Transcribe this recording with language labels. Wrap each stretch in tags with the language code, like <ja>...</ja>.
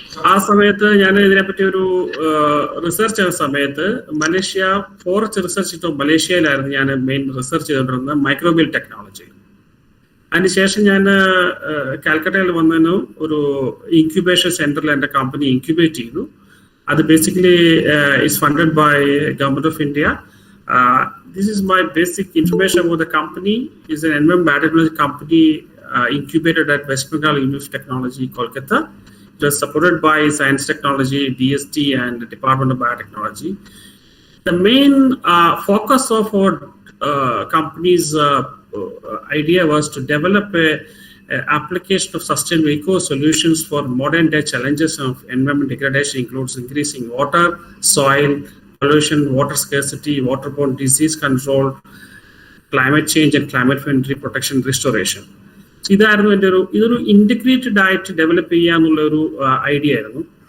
<ml>ആ സമയത്ത് ഞാൻ ഇതിനെപ്പറ്റി ഒരു റിസർച്ച് ചെയ്യുന്ന സമയത്ത് മലേഷ്യ ഫോറസ്റ്റ് റിസർച്ച് മലേഷ്യയിലായിരുന്നു ഞാൻ മെയിൻ റിസർച്ച് ചെയ്തുകൊണ്ടിരുന്നത് മൈക്രോബിയൽ ടെക്നോളജി. അതിനുശേഷം ഞാൻ കാൽക്കട്ടയിൽ വന്നതിന് ഒരു ഇൻക്യുബേഷൻ സെന്ററിൽ എൻ്റെ കമ്പനി ഇൻക്യുബേറ്റ് ചെയ്തു.</ml> <en>അത് basically is funded by government of India. This is my basic information about the company. It's an environment biotechnology company incubated at West Bengal University of Technology, Kolkata. It was supported by Science Technology, DST, and the Department of Biotechnology. The main focus of our company's idea was to develop a application of sustainable eco solutions for modern day challenges of environment degradation, includes increasing water, soil, pollution, water scarcity, waterborne disease control, climate change and climate friendly protection restoration.</en> <ml>ഇതായിരുന്നു എൻ്റെ ഇതൊരു integrated ആയിട്ട് develop ചെയ്യാന്നുള്ള ഒരു idea ആയിരുന്നു.</ml>